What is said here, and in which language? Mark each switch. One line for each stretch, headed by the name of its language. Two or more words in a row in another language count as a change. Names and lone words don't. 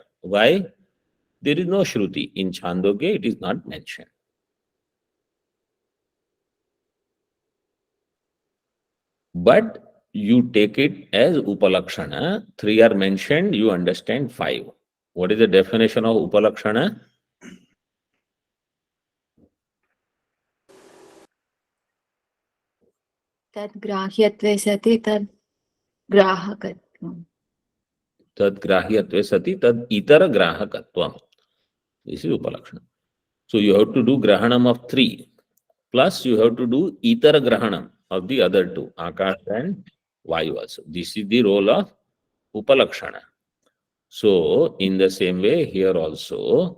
English: Why? There is no Shruti. In Chandogya, it is not mentioned. But you take it as Upalakshana. 3 are mentioned, you understand 5. What is the definition of Upalakshana?
Sanskrit: Tad grahyatve sati tad grahakatvam. Tad grahyatve sati tad itara grahakatvam.
English: This is Upalakshana. So you have to do Grahanam of 3. Plus you have to do
Sanskrit: Itara Grahanam
English: of the other 2, Akash and Vayu also. This is the role of Upalakshana. So in the same way here also.